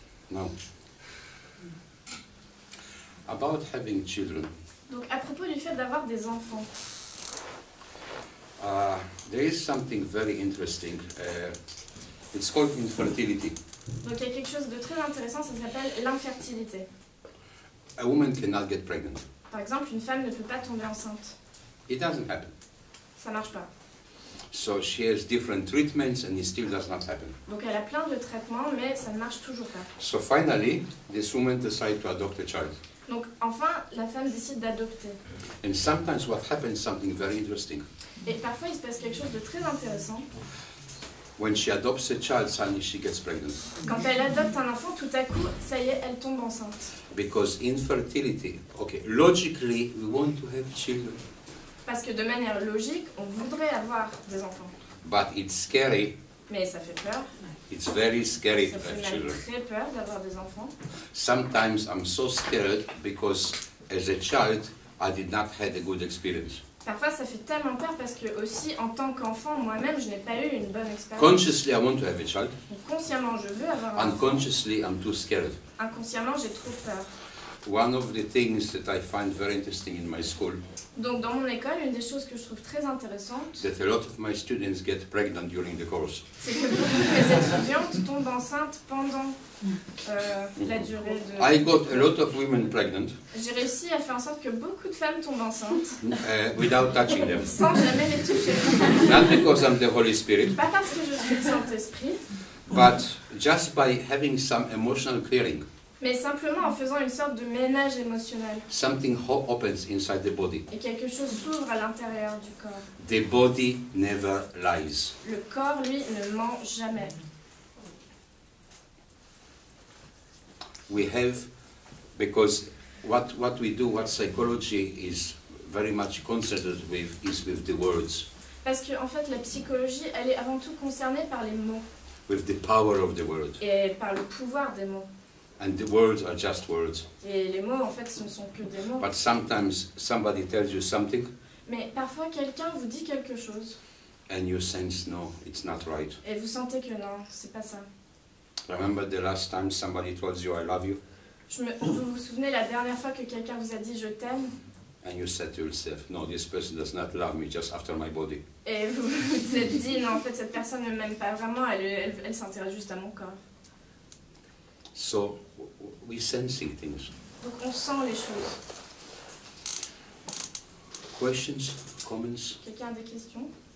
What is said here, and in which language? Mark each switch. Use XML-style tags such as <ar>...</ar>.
<en>Now, about having children,</en> <fr>Donc à propos du fait d'avoir des enfants,</fr> <en>there is something very interesting. It's called infertility.</en> <fr>donc il y a quelque chose de très intéressant, ça s'appelle l'infertilité.</fr> <en>A woman cannot get pregnant.</en> <fr>Par exemple, une femme ne peut pas tomber enceinte.</fr> <en>It doesn't happen.</en> <fr>Ça marche pas.</fr> <en>So she has different treatments and it still does not happen.</en> <fr>Donc elle a plein de traitements, mais ça ne marche toujours pas.</fr> <en>So finally, this woman decides to adopt a child.</en> <fr>Donc enfin, la femme décide d'adopter.</fr> <en>And sometimes what happens, something very interesting.</en> <fr>Et parfois, il se passe quelque chose de très intéressant.</fr> <en>When she adopts a child, suddenly she gets pregnant.</en> <fr>Quand elle adopte un enfant, tout à coup, ça y est, elle tombe enceinte.</fr> <en>Because infertility, okay, logically, we want to have children.</en> <fr>Parce que de manière logique, on voudrait avoir des enfants.</fr> <en>But it's scary.</en> <fr>Mais ça fait peur.</fr> <en>It's very scary</en> <fr>Ça</fr> <en>to</en> <fr>fait</fr> <en>have</en> <fr>même</fr> <en>children.</en> <fr>très peur d'avoir des enfants.</fr> <en>Sometimes I'm so scared because as a child, I did not have a good experience.</en> <fr>Parfois, ça fait tellement peur parce que aussi, en tant qu'enfant, moi-même, je n'ai pas eu une bonne expérience.</fr> <en>Consciously, I want to have a child.</en> <fr>Donc, consciemment, je veux avoir un enfant.</fr> <en>Unconsciously, I'm too scared.</en> <fr>Inconsciemment, j'ai trop peur.</fr> <en>One of the things that I find very interesting in my school,</en> <fr>Donc, dans mon école, une des choses que je trouve très intéressante,</fr> <en>that a lot of my students get pregnant during the course.</en> <fr>c'est que beaucoup de mes étudiantes tombent enceintes pendant la durée de...</fr> <en>I got a lot of women pregnant</en> <fr>J'ai réussi à faire en sorte que beaucoup de femmes tombent enceintes</fr> <en>without touching them.</en> <fr>sans jamais les toucher.</fr> <en>Not because I'm the Holy Spirit,</en> <fr>Pas parce que je suis le Saint-Esprit,</fr> <en>but just by having some emotional clearing.</en> <fr>mais simplement en faisant une sorte de ménage émotionnel.</fr> <en>Something opens inside the body.</en> <fr>Et quelque chose s'ouvre à l'intérieur du corps.</fr> <en>The body never lies.</en> <fr>Le corps, lui, ne ment jamais.</fr> <en>We have, because what we do, what psychology is very much concerned with, is with the words,</en> <fr>Parce que en fait, la psychologie, elle est avant tout concernée par les mots</fr> <en>with the power of the word.</en> <fr>et par le pouvoir des mots.</fr> <en>And the words are just words.</en> <fr>Et les mots, en fait, ce ne sont que des mots.</fr> <en>But sometimes somebody tells you something</en> <fr>Mais parfois, quelqu'un vous dit quelque chose</fr> <en>and you sense, no, it's not right.</en> <fr>et vous sentez que non, c'est pas ça.</fr> <en>Remember the last time somebody told you, I love you?</en> <fr>Vous vous souvenez la dernière fois que quelqu'un vous a dit je t'aime</fr> <en>And you said to yourself, no, this person does not love me just after my body.</en> <fr>et vous vous êtes dit non, en fait, cette personne ne m'aime pas vraiment, elle s'intéresse juste à mon corps.</fr> <en>So we sensing things.</en> <fr>Donc on sent les choses.</fr> <en>Questions, comments?</en> <fr>Quelqu'un a des questions?</fr>